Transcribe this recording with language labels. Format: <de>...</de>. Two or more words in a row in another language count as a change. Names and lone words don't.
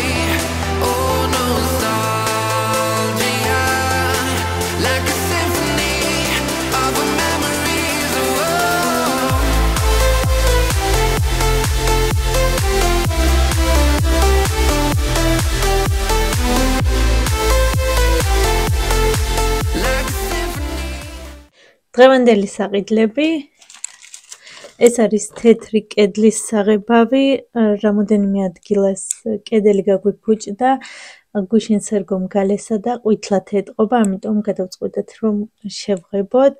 <en>Oh, nostalgia, like a symphony of our memories. Oh, like a symphony.</en> <ka>დღევანდელი საყიდლები, ეს არის თეთრი კედლის საღებავი, რამოდენიმე ადგილას კედელი გაგვიფუჭდა, გუშინ სერგომ გალესა და ყვითლად ეტყობა, ამიტომ გადავწყვიტეთ რომ შევღებოთ.</ka>